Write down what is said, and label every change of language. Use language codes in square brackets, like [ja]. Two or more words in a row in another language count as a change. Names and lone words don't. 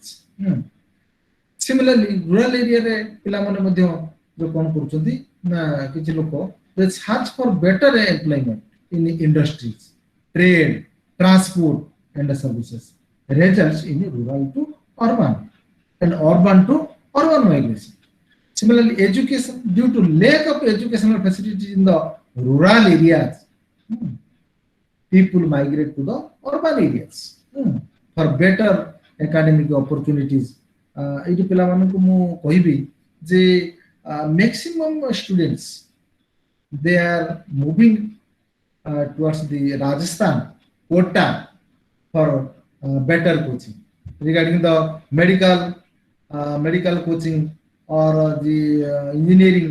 [en] similarly rural [or] ଏରିଆରେ ପିଲାମାନେ ମଧ୍ୟ ଯୋଉ କଣ କରୁଛନ୍ତି ନା କିଛି ଲୋକ [en] search for better employment in industries trade, transport, and services results in rural to urban and urban to urban migration. Similarly, education due to lack of educational facilities in the rural areas, people migrate to the urban areas for better academic opportunities. [or] ଏଇଠି ପିଲାମାନଙ୍କୁ ମୁଁ କହିବି ଯେ [en] maximum students they are moving towards the Rajasthan quota for better coaching regarding the medical coaching or the engineering.